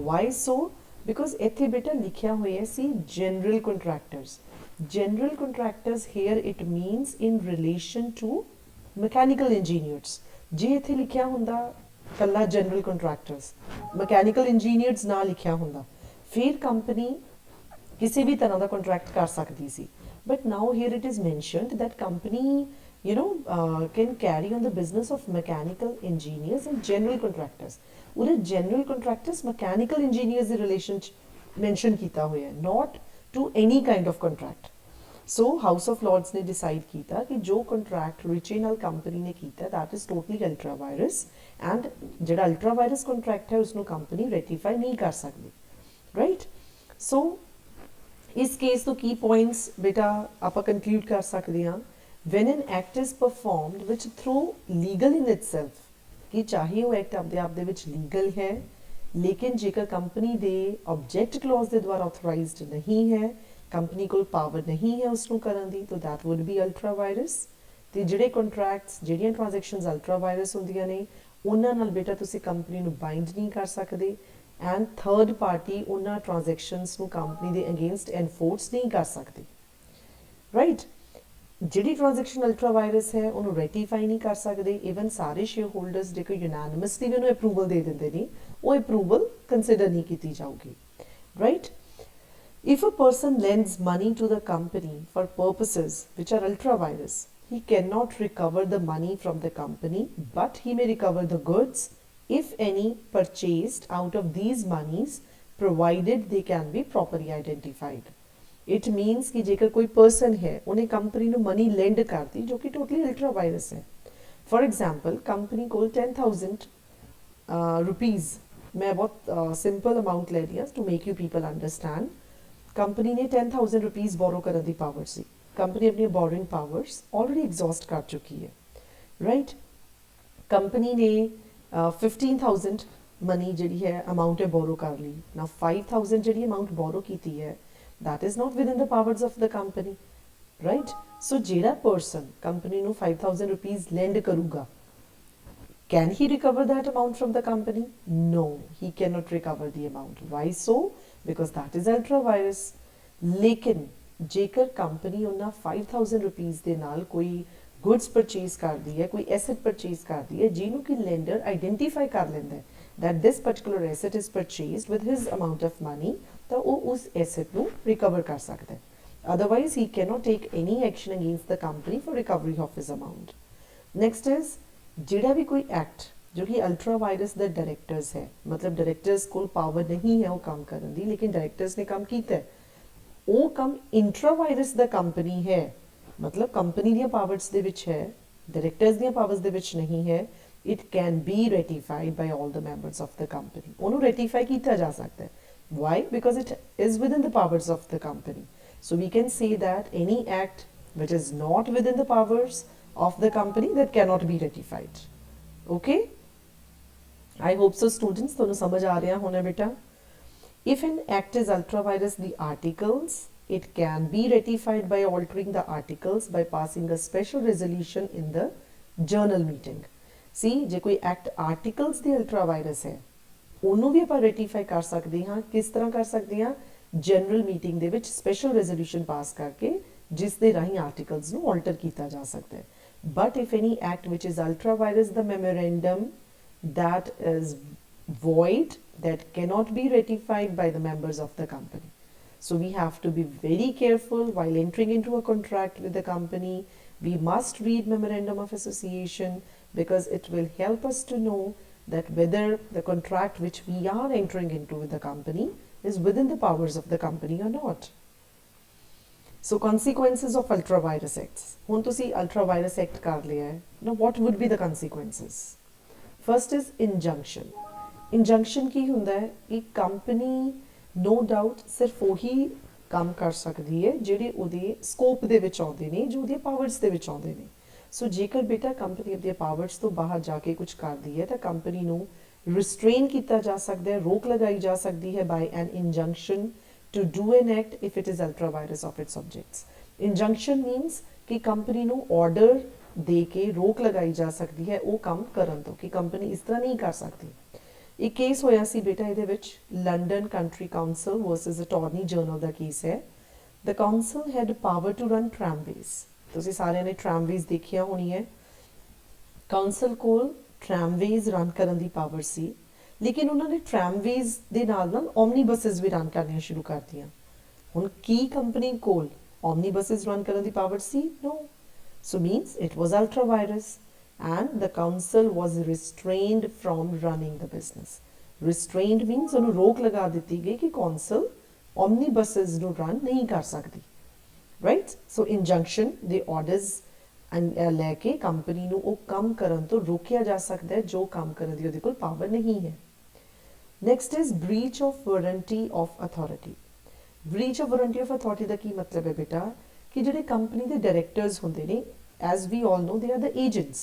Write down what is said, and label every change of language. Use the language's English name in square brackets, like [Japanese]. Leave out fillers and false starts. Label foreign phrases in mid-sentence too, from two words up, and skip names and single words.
[English] why so, because [Punjabi] ਇੱਥੇ ਬੇਟਾ ਲਿਖਿਆ ਹੋਇਆ ਸੀ [English] general contractors. general contractors here it means in relation to mechanical engineers. [Punjabi] ਜੇ ਇੱਥੇ ਲਿਖਿਆ ਹੁੰਦਾ ਕੱਲਾ [English] general contractors, mechanical engineers [Punjabi] ਨਾ ਲਿਖਿਆ ਹੁੰਦਾ, [Hindi] फिर कंपनी किसी भी तरह का कॉन्ट्रैक्ट कर सकती सी। [English] but now here it is mentioned that company can carry on the business of mechanical engineers and general contractors. [Hindi] उन्हें [English] general contractors mechanical engineers [Hindi] के [English] relation mention [Hindi] किया हुआ है, [English] not to any kind of contract. [Hindi] सो हाउस ऑफ लॉर्ड्स ने डिसाइड किया कि जो कॉन्ट्रैक्ट रिचे नाल कंपनी ने किया [English] that is totally ultra vires, and [Hindi] जो [English] ultra vires contract [Hindi] है उसको कंपनी रेटिफाई नहीं कर सकती, राइट। सो इस केस तो [English] key points [Hindi] बेटा आप कंक्लूड कर सकते हैं। [English] when an act is performed which though legal in itself, [Punjabi] ਕਿ ਚਾਹੇ ਉਹ ਐਕਟ ਆਪਣੇ ਆਪ ਦੇ ਵਿੱਚ ਲੀਗਲ ਹੈ, ਲੇਕਿਨ ਜੇਕਰ ਕੰਪਨੀ ਦੇ [English] object clause [Punjabi] ਦੇ ਦੁਆਰਾ ਔਥੋਰਾਈਜ਼ਡ ਨਹੀਂ ਹੈ, ਕੰਪਨੀ ਨੂੰ ਪਾਵਰ ਨਹੀਂ ਹੈ ਉਸਨੂੰ ਕਰਨ ਦੀ, ਤਾਂ [English] that would be ultra vires. [Punjabi] ਤਾਂ ਜਿਹੜੇ ਕਾਂਟਰੈਕਟਸ ਜਿਹੜੀਆਂ [English] transactions ultra vires [Punjabi] ਹੁੰਦੀਆਂ ਨੇ ਉਹਨਾਂ ਨਾਲ ਬੇਟਾ ਤੁਸੀਂ ਕੰਪਨੀ ਨੂੰ ਬਾਈਂਡ ਨਹੀਂ ਕਰ ਸਕਦੇ, [English] and third party [Punjabi] ਉਹਨਾਂ ਟ੍ਰਾਂਜ਼ੈਕਸ਼ਨਸ ਨੂੰ ਕੰਪਨੀ ਦੇ ਅਗੇਂਸਟ ਐਨਫੋਰਸ ਨਹੀਂ ਕਰ ਸਕਦੀ, ਰਾਈਟ। [Hindi] जिहड़ी [English] transaction ultra vires [Hindi] है उन्होंने रेटिफाई नहीं कर सकते, इवन सारे शेयर होल्डर्स जो यूनानिमसली भी उन्हें अप्रूवल दे देंगे नहीं, वो [English] approval consider [Hindi] नहीं की जाऊगी, [English] राइट। if a person lends money to the company for purposes which are ultra vires, he cannot recover the money from the company, but he may recover the goods if any purchased out of these monies, provided they can be properly identified। it means [Hindi] कि जेकर कोई person है उन्हें कंपनी ਨੂੰ [English] मनी lend [Hindi] कर दी जो कि [English] totally ultra vires [Hindi] है। [English] for example company ko 10,000 rupees, [Hindi] मैं बहुत [English] simple amount [Hindi] ले लिया [English] to make you people understand. [Hindi] कंपनी ने 10,000 रुपीज़ बोरो करने की पावर सी, कंपनी अपनी [English] borrowing powers already exhaust [Hindi] कर चुकी है, राइट। कंपनी ने 15,000 मनी जी है अमाउंट है बोरो कर ली ना, 5,000 जी अमाउंट बोरो की है [English] that is not within the powers of the company, right. [Punjabi] ਸੋ ਜਿਹੜਾ ਪਰਸਨ ਕੰਪਨੀ ਨੂੰ 5,000 ਰੁਪੀਜ਼ ਲੈਂਡ ਕਰੂਗਾ, [English] can he recover that amount from the company? no, he cannot recover the amount. why so? because that is ultra vires. [Hindi] लेकिन जेकर कंपनी उन्हें 5,000 रुपीज़ के नाल कोई गुड्स परचेज कर दी है, कोई एसेट परचेज कर दी है जिन्हों कि लेंडर आइडेंटिफाई कर लेंदा है [English] that this particular asset is purchased with his amount of money, [Hindi] तो वो उस एसेट को रिकवर कर सकता है। [English] otherwise he cannot take any action against the company for recovery of his amount. next is [Punjabi] ਜਿਹੜਾ ਵੀ ਕੋਈ ਐਕਟ ਜੋ ਕਿ ਅਲਟਰਾ ਵਾਇਰਸ ਦੇ ਡਾਇਰੈਕਟਰਸ ਹੈ, ਮਤਲਬ ਡਾਇਰੈਕਟਰਸ ਕੋਲ ਪਾਵਰ ਨਹੀਂ ਹੈ ਉਹ ਕੰਮ ਕਰਨ ਦੀ, ਲੇਕਿਨ ਡਾਇਰੈਕਟਰਸ ਨੇ ਕੰਮ ਕੀਤਾ ਹੈ, ਉਹ ਕੰਮ ਇੰਟਰਾ ਵਾਇਰਸ ਦਾ ਕੰਪਨੀ ਹੈ, ਮਤਲਬ ਕੰਪਨੀ ਦੀਆਂ ਪਾਵਰਸ ਦੇ ਵਿੱਚ ਹੈ, ਡਾਇਰੈਕਟਰਸ ਦੀਆਂ ਪਾਵਰਸ ਦੇ ਵਿੱਚ ਨਹੀਂ ਹੈ, [English] it can be ratified by all the members of the company. [Punjabi] ਉਹਨੂੰ ratify ਕੀਤਾ ਜਾ ਸਕਦਾ ਹੈ. [English] Why? Because it is within the powers of the company. So we can say that any act which is not within the powers of the company, that cannot be ratified. Okay? I hope so students, [Punjabi] ਤੁਹਾਨੂੰ ਸਮਝ ਆ ਰਿਹਾ ਹੋਣਾ ਬੇਟਾ. [English] If an act is ultra virus the articles, it can be ratified by altering the articles by passing a special resolution in the journal meeting. [Punjabi] ਸੀ ਜੇ ਕੋਈ ਐਕਟ ਆਰਟੀਕਲਸ ਦੀ ਅਲਟਰਾ ਵਾਇਰਸ ਹੈ ਉਹਨੂੰ ਵੀ ਆਪਾਂ ਰੈਟੀਫਾਈ ਕਰ ਸਕਦੇ ਹਾਂ. ਕਿਸ ਤਰ੍ਹਾਂ ਕਰ ਸਕਦੇ ਹਾਂ? ਜਨਰਲ ਮੀਟਿੰਗ ਦੇ ਵਿੱਚ ਸਪੈਸ਼ਲ ਰੈਜ਼ੋਲੂਸ਼ਨ ਪਾਸ ਕਰਕੇ ਜਿਸ ਦੇ ਰਾਹੀਂ ਆਰਟੀਕਲਸ ਨੂੰ ਆਲਟਰ ਕੀਤਾ ਜਾ ਸਕਦਾ ਹੈ. [English] but if any act which is ultra vires the memorandum that is void, that cannot be ratified by the members of the company. So we have to be very careful while entering into a contract with the company. We must read memorandum of association because it will help us to know that whether the contract which we are entering into with the company is within the powers of the company or not. So consequences of ultra virus acts. [Punjabi] ਹੁਣ ਤੁਸੀਂ [English] ultra virus act [Punjabi] ਕਰ ਲਿਆ ਹੈ. [English] Now what would be the consequences? [Punjabi] First is injunction. Injunction ਕੀ ਹੁੰਦਾ ਹੈ ਕਿ ਕੰਪਨੀ [English] no doubt [Punjabi] ਸਿਰਫ ਉਹੀ ਕੰਮ ਕਰ ਸਕਦੀ ਹੈ ਜਿਹੜੇ ਉਹਦੇ ਸਕੋਪ ਦੇ ਵਿੱਚ ਆਉਂਦੇ ਨੇ, ਜੋ ਉਹਦੇ ਪਾਵਰਸ ਦੇ ਵਿੱਚ ਆਉਂਦੇ ਨੇ. ਸੋ ਜੇਕਰ ਬੇਟਾ ਕੰਪਨੀ ਆਪਣੀਆਂ ਪਾਵਰਸ ਤੋਂ ਬਾਹਰ ਜਾ ਕੇ ਕੁਝ ਕਰਦੀ ਹੈ ਤਾਂ ਕੰਪਨੀ ਨੂੰ ਰਿਸਟ੍ਰੇਨ ਕੀਤਾ ਜਾ ਸਕਦਾ ਹੈ, ਰੋਕ ਲਗਾਈ ਜਾ ਸਕਦੀ ਹੈ [English] by an injunction to do an act if it is ultra virus of its subjects. Injunction means [Punjabi] ਕਿ ਕੰਪਨੀ ਨੂੰ ਆਰਡਰ ਦੇ ਕੇ ਰੋਕ ਲਗਾਈ ਜਾ ਸਕਦੀ ਹੈ ਉਹ ਕੰਮ ਕਰਨ ਤੋਂ ਕਿ ਕੰਪਨੀ ਇਸ ਤਰ੍ਹਾਂ ਨਹੀਂ ਕਰ ਸਕਦੀ. ਇੱਕ ਕੇਸ ਹੋਇਆ ਸੀ ਬੇਟਾ ਇਹਦੇ ਵਿੱਚ ਲੰਡਨ ਕੰਟਰੀ ਕਾਉਂਸਲ ਵਰਸਸ ਅਟਾਰਨੀ ਜਨਰਲ ਦਾ ਕੇਸ ਹੈ. [English] the council had power to run tramways. [Punjabi] ਤੁਸੀਂ ਸਾਰਿਆਂ ਨੇ ਟ੍ਰਾਮਵੇਜ਼ ਦੇਖਿਆ ਹੋਣੀ ਹੈ. ਕਾਉਂਸਲ ਕੋਲ ਟ੍ਰਾਮਵੇਜ਼ ਰਨ ਕਰਨ ਦੀ ਪਾਵਰ ਸੀ, ਲੇਕਿਨ ਉਹਨਾਂ ਨੇ ਟ੍ਰਾਮਵੇਜ਼ ਦੇ ਨਾਲ ਨਾਲ ਓਮਨੀ ਬੱਸਿਸ ਵੀ ਰਨ ਕਰਨੀਆਂ ਸ਼ੁਰੂ ਕਰਤੀਆਂ. ਹੁਣ ਕੀ ਕੰਪਨੀ ਕੋਲ ਓਮਨੀ ਬੱਸਿਸ ਰਨ ਕਰਨ ਦੀ ਪਾਵਰ ਸੀ? [English] no. So means it was ultra virus and the council was restrained from running the business. Restrained means [Punjabi] ਉਹਨੂੰ ਰੋਕ ਲਗਾ ਦਿੱਤੀ ਗਈ ਕਿ council omnibuses ਨੂੰ run ਨਹੀਂ ਕਰ ਸਕਦੀ. [English] Right? So injunction, the orders [Punjabi] ਲੈ ਕੇ ਕੰਪਨੀ ਨੂੰ ਉਹ ਕੰਮ ਕਰਨ ਤੋਂ ਰੋਕਿਆ ਜਾ ਸਕਦਾ ਹੈ ਜੋ ਕੰਮ ਕਰਨ ਦੀ ਉਹਦੇ ਕੋਲ ਪਾਵਰ ਨਹੀਂ ਹੈ. [English] Next is breach of warranty of authority. Breach of warranty of authority [Punjabi] ਦਾ ਕੀ ਮਤਲਬ ਹੈ ਬੇਟਾ ਕਿ ਜਿਹੜੇ ਕੰਪਨੀ ਦੇ ਡਾਇਰੈਕਟਰਸ ਹੁੰਦੇ ਨੇ, [English] as we all know they are the agents.